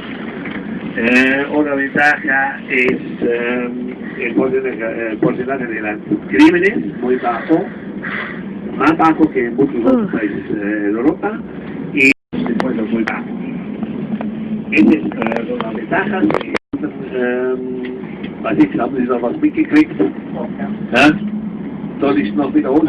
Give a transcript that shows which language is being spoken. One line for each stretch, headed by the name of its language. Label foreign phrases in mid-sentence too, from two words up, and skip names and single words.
Spanish: Otra ventaja es el porcentaje de los crímenes, muy bajo, más bajo que en muchos otros países de Europa, y impuestos muy bajos. Esas son las ventajas.
German: Weiß ich, haben Sie noch was mitgekriegt? Ja? Soll ich noch wiederholen?